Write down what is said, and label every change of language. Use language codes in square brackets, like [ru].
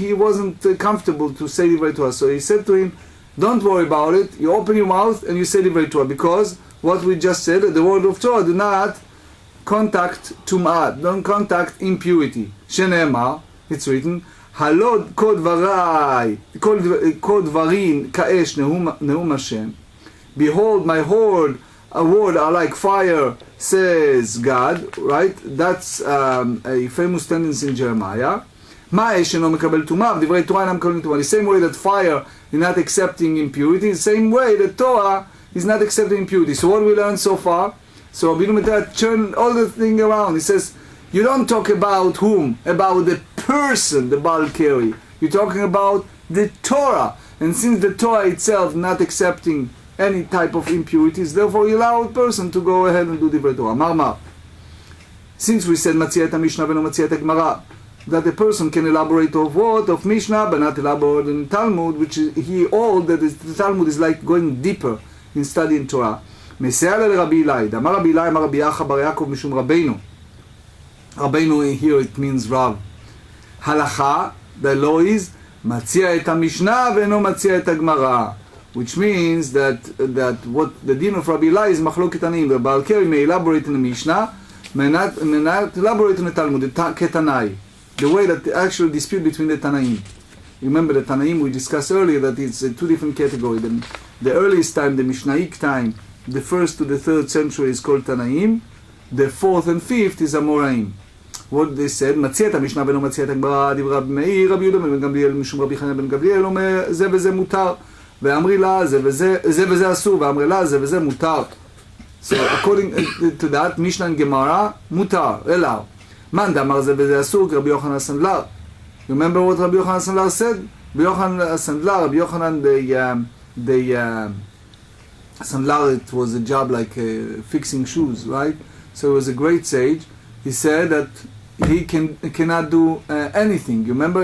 [en] He wasn't comfortable to say divrei Torah. So he said to him, don't worry about it. You open your mouth and you say divrei Torah, because what we just said, the word of Torah, do not contact tum'ah, don't contact impurity. [he] שנאמר, [en] it's written, [he] הלא כל דברים כאש נאום השם. [en] Behold, my word are like fire, says God, right? That's a famous sentence in Jeremiah. [he] מה האש אינו מקבל טומאה, ודברי תורה אינם מקבלים טומאה. [en] The same way that fire is not accepting impurity, the same way that Torah is not accepting impurity. So what we learned so far? So Rabbi Dr. turned all the thing around. He says, you don't talk about whom? About the person, the Baal Keri. You're talking about the Torah. And since the Torah itself not accepting any type of impurities, therefore you allow a person to go ahead and do divrei Torah. Mar. Since we said Matzia et Mishnah v'no Matzia et Gemarah, that a person can elaborate of what? Of Mishnah, but not elaborate in Talmud, which is, he all that is, the Talmud is like going deeper in studying Torah. [he] מסייע לרבי אילאי, אמר רבי אילאי, אמר רבי אחא בר יעקב משום רבינו. [en] רבינו here it means Rav. [he] הלכה, [en] the law is, [he] מציע את המשנה ואינו מציע את הגמרא. [en] Which means that what the din of Rabbi Eli is [he] מחלוקת תנאים. [en] The Baal Keri may elaborate in the Mishnah, may not elaborate in the Talmud, כתנאי. The way that the actual dispute between the Tanaim. Remember the Tanaim we discussed earlier that it's two different categories. The earliest time, the Mishnaic time, the 1st to the 3rd century is called Tanaim. The 4th and 5th is Amoraim. What they said, [he] מציע את המשנה ולא מציע את הגמרא, דברי רבי מאיר, רבי יהודה בן גמליאל, משום רבי חנינא בן גמליאל, אומר זה וזה מותר, ואמרי לה זה וזה אסור, ואמרי לה זה וזה מותר. [en] So according to that, Mishnah and Gemarah, מותר, אלא. [he] מאן דאמר זה וזה אסור, כי רבי יוחנן הסנדלר. [en] You remember what Rabbi Yochanan Sandlar said? Rabbi Yochanan Sandlar, Rabbi Yochanan, Sandlar, it was a job like fixing shoes, right? So he was a great sage. He said that he cannot do anything. You remember?